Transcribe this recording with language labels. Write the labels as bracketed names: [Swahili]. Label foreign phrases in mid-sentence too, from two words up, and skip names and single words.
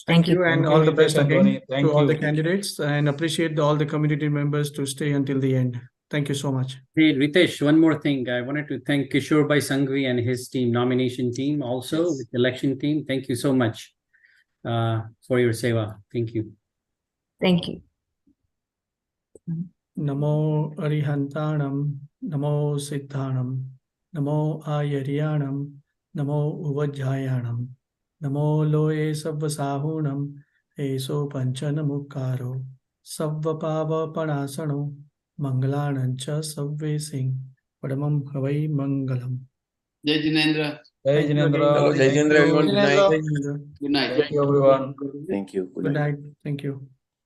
[English] Thank you, and all the best again to all the candidates, and appreciate all the community members to stay until the end. Thank you so much. Hey, Ritesh, one more thing. I wanted to thank Kishore Bhai Sanghvi and his team, nomination team, also with election team. Thank you so much for your seva. Thank you. Thank you. [Prakrit languages] Namo Arihantanam, Namo Siddhanam, Namo Ayaryanam, Namo Uvajjayanam, Namo Loe Savvasahunam, Eso Panchanamukaro, Savvapava Panasano, Mangalanancha Savve Singh, Padamam Havai Mangalam. [Hindi] Jai Jinendra. Jai Jinendra. Hello, Jai Jinendra, [English] everyone. Good night. Good night. Thank you, everyone. Thank you. Good night. Thank you.